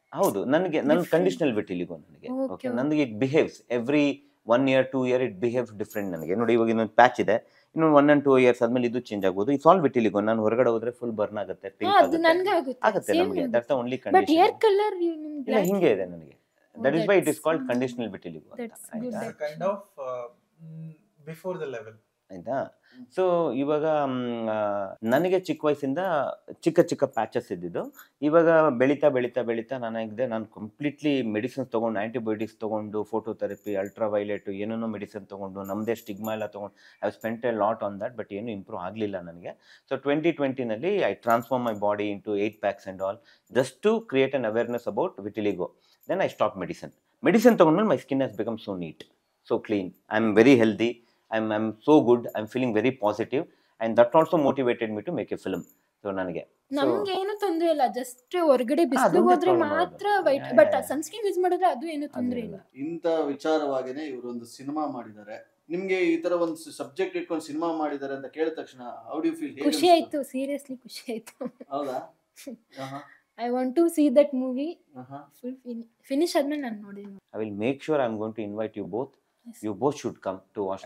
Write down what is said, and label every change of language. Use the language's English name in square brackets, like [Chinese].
[Kannada] ಹೌದು, ನನಗೆ ನನ್ನ ಕಂಡೀಷನಲ್ ವಿಟಿಲಿಗೋ ನನಗೆ ಓಕೆ. ನನಗೆ [English] it behaves every 1 year 2 year it behaves different [Kannada] ನನಗೆ. ನೋಡಿ, ಇವಾಗ ಇನ್ನೊಂದು ಪ್ಯಾಚ್ ಇದೆ, ಇನ್ನೊಂದು 1 and 2 years ಆದ್ಮೇಲೆ ಇದು ಚೇಂಜ್ ಆಗ್ಬೋದು. [English] It's all vitiligo. [Kannada] ನಾನು ಹೊರಗಡೆ ಹೋದ್ರೆ ಫುಲ್ ಬರ್ನ್ ಆಗುತ್ತೆ, ಪಿಂಕ್ ಆಗುತ್ತೆ ನಮಗೆ. [English] That's the only condition. But hair colour [Kannada] ಇಲ್ಲ, ಹಿಂಗೆ ಇದೆ ನನಗೆ. [English] That is why it is called conditional vitiligo ಅಂತ. Kind of before the level. [Kannada] ಆಯ್ತಾ? ಸೊ ಇವಾಗ ನನಗೆ ಚಿಕ್ಕ ವಯಸ್ಸಿಂದ ಚಿಕ್ಕ ಪ್ಯಾಚಸ್ ಇದ್ದಿದ್ದು. ಇವಾಗ ಬೆಳೀತಾ ನಾನು ಕಂಪ್ಲೀಟ್ಲಿ ಮೆಡಿಸಿನ್ಸ್ ತೊಗೊಂಡು, ಆ್ಯಂಟಿಬಯೋಟಿಕ್ಸ್ ತೊಗೊಂಡು, ಫೋಟೋಥೆರಪಿ, ಅಲ್ಟ್ರಾವೈಲೆಟ್, ಏನೇನೋ ಮೆಡಿಸಿನ್ ತೊಗೊಂಡು, ನಮ್ಮದೇ ಸ್ಟಿಗ್ಮಾ ಎಲ್ಲ ತೊಗೊಂಡು [English] I have spent a lot on that. [Kannada] But ಏನು ಇಂಪ್ರೂವ್ ಆಗಲಿಲ್ಲ ನನಗೆ. [English] So 2020ನಲ್ಲಿ I transform my body into 8 packs and all, just to create an awareness about vitiligo. Then I stop [Kannada] medicine ತೊಗೊಂಡ್ಮೇಲೆ [English] My skin has become so neat. so clean. I'm very healthy. I'm so good. I'm feeling very positive, and that also motivated me to make a film. [Kannada] So ನನಗೆ ನಮ್ಗೆ ಏನು ತೊಂದ್ರೆ ಇಲ್ಲ, just ಹೊರಗಡೆ ಬಿಸಿಲಿಗೆ ಹೋದ್ರೆ ಮಾತ್ರ white, but sunscreen use ಮಾಡಿದ್ರೆ ಅದು ಏನು ತೊಂದ್ರೆ ಇಲ್ಲ. ಇಂಥ ವಿಚಾರವಾಗಿನೇ ಇವರು ಒಂದು ಸಿನಿಮಾ ಮಾಡಿದ್ದಾರೆ. ನಿಮ್ಗೆ ಈ ತರ ಒಂದು ಸಬ್ಜೆಕ್ಟ್ ಇಟ್ಕೊಂಡು ಸಿನಿಮಾ ಮಾಡಿದ್ದಾರೆ ಅಂತ ಕೇಳಿದ ತಕ್ಷಣ [English] How do you feel? [Kannada] ಖುಷಿ ಆಯ್ತು, ಸೀರಿಯಸ್ಲಿ ಖುಷಿ ಆಯ್ತು. ಹೌದಾ? [English] I want to see that movie full finish [Kannada] ಆದ್ಮೇಲೆ ನಾನು ನೋಡಿದ್ದೀನಿ. [English] I will make sure I'm going to invite you both. Yes. You both should come to watch